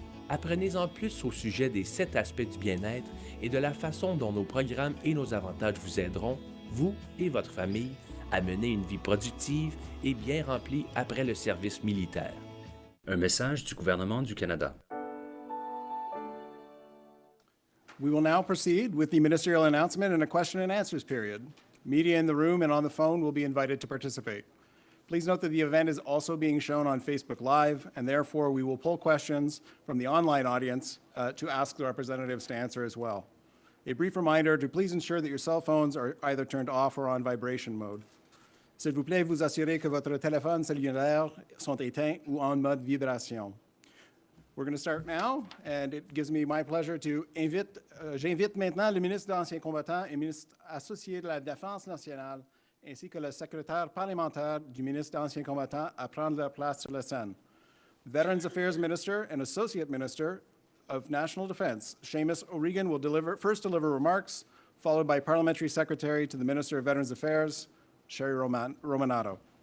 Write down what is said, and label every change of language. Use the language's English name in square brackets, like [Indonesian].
[French] Apprenez-en plus au sujet des 7 aspects du bien-être et de la façon dont nos programmes et nos avantages vous aideront, vous et votre famille à mener une vie productive et bien remplie après le service militaire. Un message du gouvernement du Canada. [English] We will now proceed with the ministerial announcement and a question and answers period. Media in the room and on the phone will be invited to participate. Please note that the event is also being shown on Facebook Live, and therefore we will pull questions from the online audience to ask the representatives to answer as well. A brief reminder to please ensure that your cell phones are either turned off or on vibration mode. [French] S'il vous plaît, vous assurez que votre téléphone cellulaire sont éteints ou en mode vibration. [English] We're going to start now, and it gives me my pleasure to [French] j'invite maintenant le ministre d'Anciens combattants et ministre associé de la Défense nationale, ainsi que le secrétaire parlementaire du ministre d'Anciens combattants à prendre leur place sur la scène. [English] Veterans Affairs Minister and Associate Minister of National Defense, Seamus O'Regan, will first deliver remarks, followed by Parliamentary Secretary to the Minister of Veterans Affairs, Sherry Romanato.